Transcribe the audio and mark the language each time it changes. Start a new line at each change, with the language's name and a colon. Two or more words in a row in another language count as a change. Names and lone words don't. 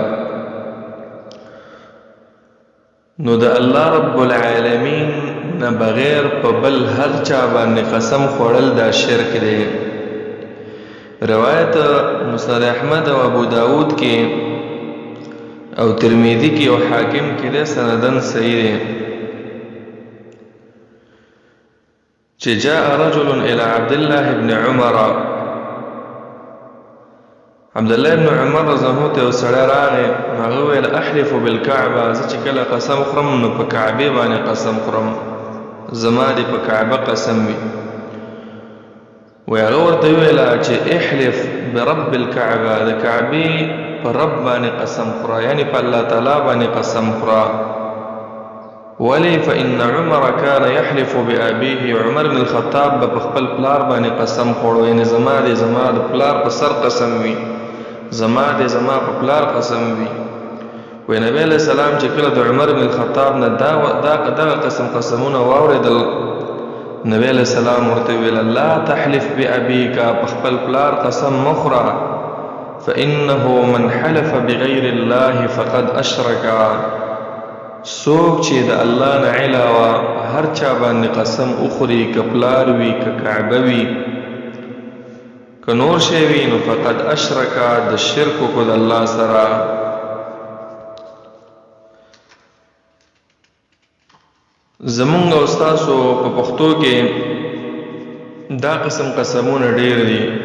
Pashto: نو د الله رب العالمین نه بغیر په بل هر چا باندې قسم خوړل دا شرک دی. روایت مسند احمد او ابو داود کې او ترمذی کې او حاکم کې ده، سندن صحیح دی، چې
Arabic: جاء رجل الى عبد الله بن عمر.
Pashto: عبد الله بن عمر
Arabic: رضی الله عنه
Pashto: سره راغی، هغه ویل
Arabic: احلف بالکعبه،
Pashto: زه چې کله قسم خورم نو په کعبه باندې قسم خورم، زما دې په کعبه قسم وي. وی هغه ورته ویل چې
Arabic: احلف برب الکعبه،
Pashto: د کعبه په رب باندې قسم خورا، یعنی په الله تعالی باندې قسم خورا. ولی
Arabic: فإن عمر كان يحلف بأبيه،
Pashto: عمر بن الخطاب په خپل پلار باندې قسم خوړو، یعنی زما د پلار په سر قسم وي، زما د په پلار قسم وي. وی نبی
Arabic: علیہ السلام
Pashto: چې کله د عمر بن الخطاب نه دا قسمونه واورېدل، نبی
Arabic: علیہ السلام
Pashto: ورته ویل
Arabic: لا تحلف بأبيك،
Pashto: په خپل پلار قسم مخوره،
Arabic: فإنه من حلف بغیر الله فقد اشرک.
Pashto: څوک چې د الله نه علاوه هر چا باندې قسم اخوري، که پلار وي، که کعبه وي، که نور شی وي، نو
Arabic: فقد اشرک،
Pashto: د شرک کو د الله سره. زمونږ او ستاسو په پښتو کې دا قسم قسمونه ډېر دي.